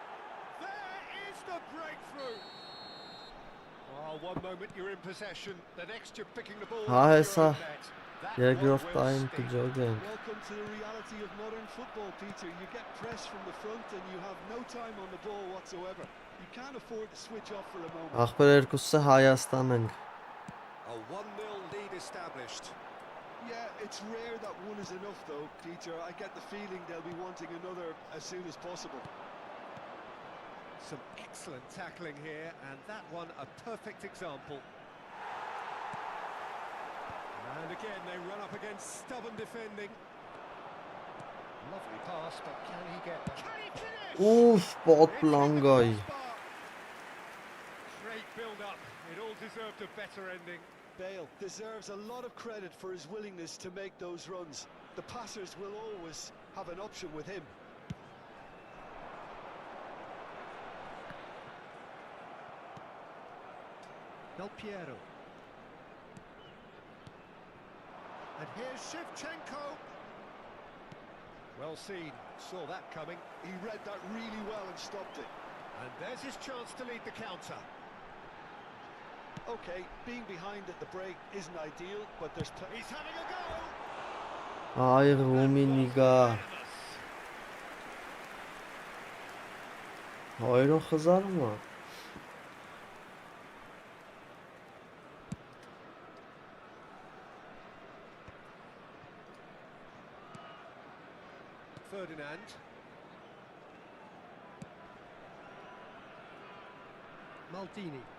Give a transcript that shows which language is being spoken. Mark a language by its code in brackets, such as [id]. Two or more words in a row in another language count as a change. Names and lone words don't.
[en] There is the breakthrough! one moment you're in possession, the next you're picking the ball. [hy] Հա [en] into [hy] հեսա [en] your own net. That one [hy] երկրորդ [en] will [hy] տային [en] sting. [hy] կջոգենք [en] Welcome to the reality of modern football, Peter. You get pressed from the front and you have no time on the ball whatsoever. You can't afford to switch off for a moment. [hy] Ախպեր երկուսը Հայաստան ենք [en] A 1-0 lead established. Yeah, it's rare that one is enough though, Peter. I get the feeling they'll be wanting another as soon as possible. Some excellent tackling here, and that one a perfect example. And again, they run up against stubborn defending. Lovely pass, but can he get there? Can he finish? [hy] Ուֆ պոտ [en] It's hit the [hy] պլանգայի [en] crossbar. Great build-up. It all deserved a better ending. Bale deserves a lot of credit for his willingness to make those runs. The passers will always have an option with him. Del Piero. And here's Shevchenko. Well seen, saw that coming. He read that really well and stopped it. And there's his chance to lead the counter. Okay, being behind at the break isn't ideal, but there's plenty. He's having a go. [hy] Այ Ռումինիգա Հայրոն խզարում է [en] Ferdinand. Maldini.